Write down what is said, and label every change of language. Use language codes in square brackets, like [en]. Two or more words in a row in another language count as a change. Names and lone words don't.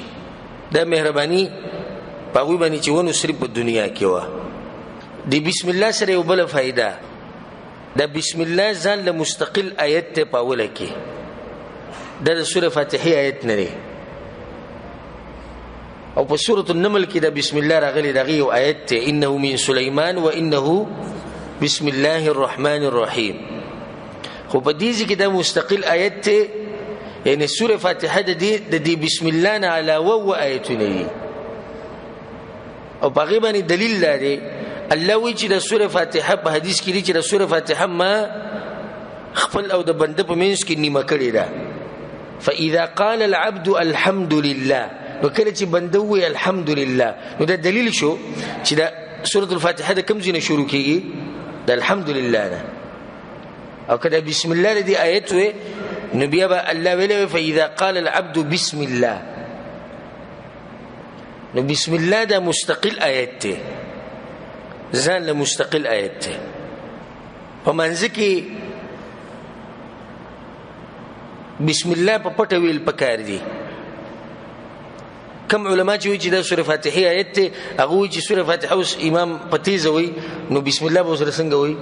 [ps] دا مهرباني په وی باندې چې ونه صرف په دنیا کې و. دی [ar] بسم الله [ps] سره یو بل فائدہ دا [ar] بسم الله [ps] ځان له مستقل آیت ته پاوله کې د سوره فاتحه آیت نه لري او په سوره النمل کې دا بسم الله راغلي دغه یو آیت ته [ar] انه من سليمان وانه بسم الله الرحمن الرحیم. [ps] خو په دې کې دا مستقل آیت ته یعنی سوره فاتحه د دې [ar] بسم الله [ps] نه علاوه و آیتونه دي. او په غیبه دلیل لري الله وی چې د سوره فاتحه په حدیث کې دی چې د سوره فاتحه ما خپل او د بنده په منځ کې نیمه کړی ده. [ar] فاذا قال العبد الحمد لله [ps] نو کله چې بنده وی [ar] الحمد لله [ps] نو دا دلیل شو چې د سوره الفاتحه د کوم ځای نه شروع کیږي؟ د [ar] الحمد لله [ps] نه. او کله [ar] بسم الله [ps] دې آیت وی نو بیا به الله ویل [ar] فاذا قال العبد بسم الله [ps] نو [ar] بسم الله [ps] دا مستقل آیت ته ځان له مستقل آیت ته په منځ کې [ar] بسم الله [ps] په پټه ویل پکار دي. کم علما چې وایي چې دا سوره فاتحه آیت ته هغه وایي چې سوره فاتحه اوس امام په تیزه وایي نو [ar] بسم الله [ps] به سره څنګه وایي؟